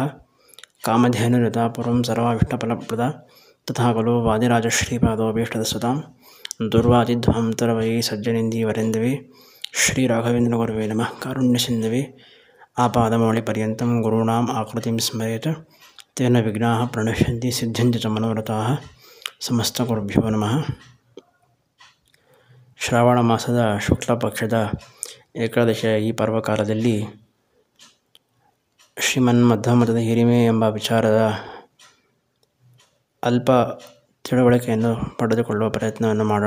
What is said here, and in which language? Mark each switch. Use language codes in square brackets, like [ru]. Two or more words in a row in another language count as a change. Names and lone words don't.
[sa] कामधेनुर्यथा पूर्वं सर्वाभीष्टफलप्रदा तथा खलु वादिराजश्रीपादोऽभीष्टदस्सतां दुर्वादिध्वान्तरवै सज्जनिन्दिवरेन्दवे श्रीराघवेन्द्रगुरवे नमः। कारुण्यसिन्धवे आपादमौलिपर्यन्तं गुरूणाम् आकृतिं स्मरेत् तेन विघ्नाः प्रणश्यन्ति सिद्ध्यन्ति च मनोरथाः। ಸಮಸ್ತಗುರುಭ್ಯೋ ನಮಃ. [kn] ಶ್ರಾವಣ ಮಾಸದ ಶುಕ್ಲ ಪಕ್ಷದ ಏಕಾದಶಿಯ ಈ ಪರ್ವಕಾಲದಲ್ಲಿ ಶ್ರೀಮನ್ಮಧ್ವಮತದ ಹಿರಿಮೆ ಎಂಬ ವಿಚಾರದ ಅಲ್ಪ ತಿಳುವಳಿಕೆಯನ್ನು ಪಡೆದುಕೊಳ್ಳುವ ಪ್ರಯತ್ನವನ್ನು ಮಾಡೋಣ.